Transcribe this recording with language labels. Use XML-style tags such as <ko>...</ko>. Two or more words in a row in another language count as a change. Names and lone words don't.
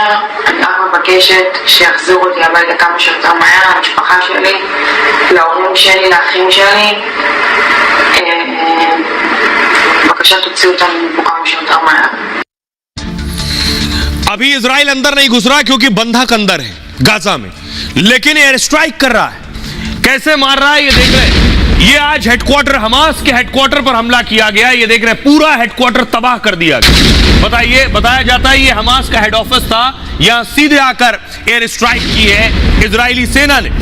<he>אני רק מבקשת שיחזירו אותי הביתה כמה שיותר מהר, למשפחה שלי, להורים שלי, לאחים שלי. בבקשה תוציאו אותנו מפה כמה שיותר מהר.</he> <hi>अभी इजराइल अंदर नहीं घुस रहा क्योंकि बंधक अंदर है गाजा में, लेकिन</hi> <en>air strike</en> <hi>कर रहा है। कैसे मार रहा है ये देख रहे हैं। ये आज हेडक्वार्टर, हमास के हेडक्वार्टर पर हमला किया गया। ये देख रहे हैं, पूरा हेडक्वार्टर तबाह कर दिया गया। बताइए, बताया जाता है ये हमास का</hi> <en>head office</en> <hi>था, यहां सीधे आकर</hi> <en>air strike</en> <hi>की है इजरायली सेना ने।</hi>